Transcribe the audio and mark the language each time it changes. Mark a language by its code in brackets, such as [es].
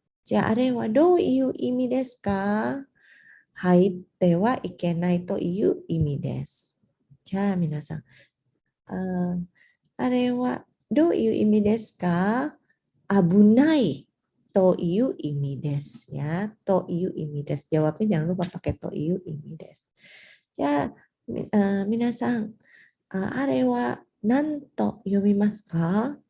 [ja] じゃあ、あれはどういう意味ですか？入ってはいけないという意味です。じゃあ、皆さん、あれはどういう意味ですか？危ないという意味ですya. という意味です。 [id] Jawabnya jangan lupa pakai [ja] という意味です。じゃあ、皆さん、あれは何と読みますか？